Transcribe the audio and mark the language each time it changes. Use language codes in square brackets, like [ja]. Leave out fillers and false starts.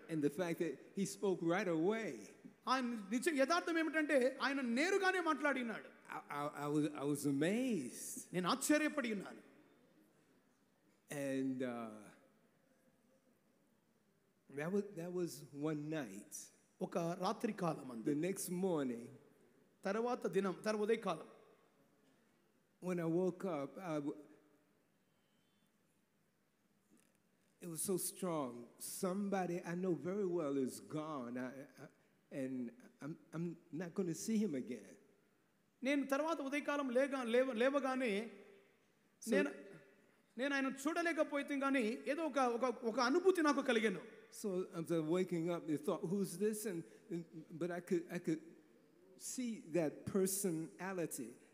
[en] And the fact that he spoke right away. [te] ఆయన యథార్థం ఏమిటంటే ఆయన నేరుగానే మాట్లాడి ఉన్నాడు. [en] I was amazed. [te] నేను ఆశ్చర్యపడి ఉన్నాను. [en] And that was one night. [te] ఒక రాత్రి కాలం. [en] The next morning, [te] తర్వాత ఉదయకాలం, [en] when I woke up, it was so strong. Somebody I know very well is gone, and I'm not going to see him again. [te] నేను తర్వాత ఉదయకాలం లేవగానే నేను ఆయన చూడలేకపోతే కానీ ఏదో ఒక ఒక ఒక అనుభూతి నాకు కలిగాను. [en] So after waking up, I thought, who's this? But I could see that personality.